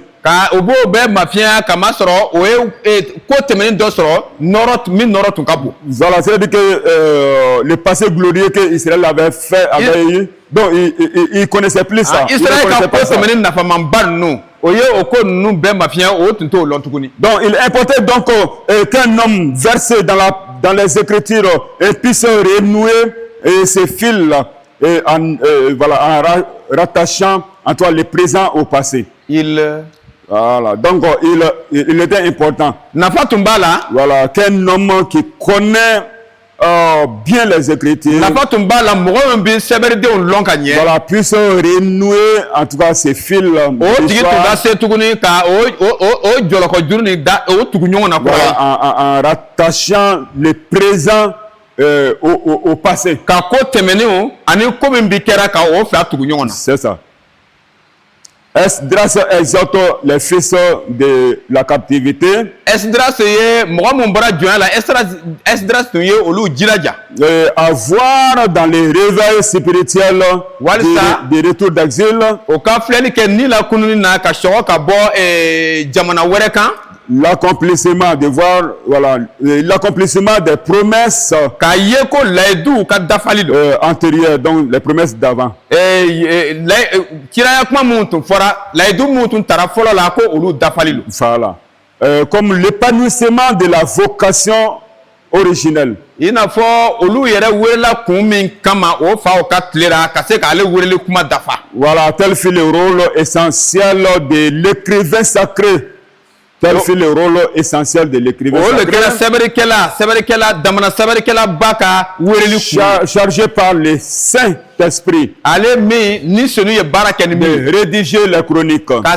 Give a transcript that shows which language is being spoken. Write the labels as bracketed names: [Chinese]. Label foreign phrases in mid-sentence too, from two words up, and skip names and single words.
[Bambara] Ka o b'o bɛɛ mafiya kama sɔrɔ o ye ko tɛmɛnen dɔ sɔrɔ min nɔrɔ tun ka bon. [French] Voilà, c'est-à-dire que le passé glorieux que Israël avait fait avait eu. Donc il connaissait plus ça. [Bambara] Israël ka ko tɛmɛnen nafamanba ninnu o ye o ko ninnu bɛɛ mafiya o tun t'o lɔn tuguni. [French] Donc il importait donc qu'un homme versé dans les Écritures puisse renouer ses fils voilà, en rattachant en toi le présent au passé. Voilà, donc il était important. [Bambara] Nafa tun b'a la. [French] Voilà, qu'un homme qui connaît bien les Écritures. [Bambara] Nafa tun b'a la mɔgɔ min bɛ sɛbɛnnidenw lɔn ka ɲɛ. [French] Voilà, puisse renouer en tout cas ses fils. [Bambara] O tigi tun ka se tuguni ka o jɔlɔkɔjuru nin da o tugu ɲɔgɔn na kɔrɔ ye. [French] En rattachant le présent au passé. [Bambara] Ka ko tɛmɛnenw ani ko min bi kɛra ka o fila tugu ɲɔgɔn na. [French] C'est ça. Esdras exhorte les fils de la captivité [Bambara] Esdras ye mɔgɔ mun bɔra jɔnya la Esdras tun ye olu jilaja [French] à voir dans les réveils spirituels des retours d'exil [Bambara] o ka filɛli kɛ ni la kununi na ka sɔgɔ ka bɔ jamana wɛrɛ kan [French] l'accomplissement de voir l'accomplissement des promesses [Bambara] k'a ye ko layidu ka dafali don [French] antérieures donc les promesses d'avant [Bambara] kiraya kuma mun tun fɔra layidu mun tun tara fɔlɔ la ko olu dafali don [French] voilà comme l'épanouissement de la vocation originelle [Bambara] i n'a fɔ olu yɛrɛ welela kun min kama o fa o ka tilera ka se k'ale weleli kuma dafa [French] voilà tel fut le rôle essentiel de l'écrivain sacré. Tel fut le rôle essentiel de l'écrivain chargé par le Saint-Esprit de rédiger les chroniques.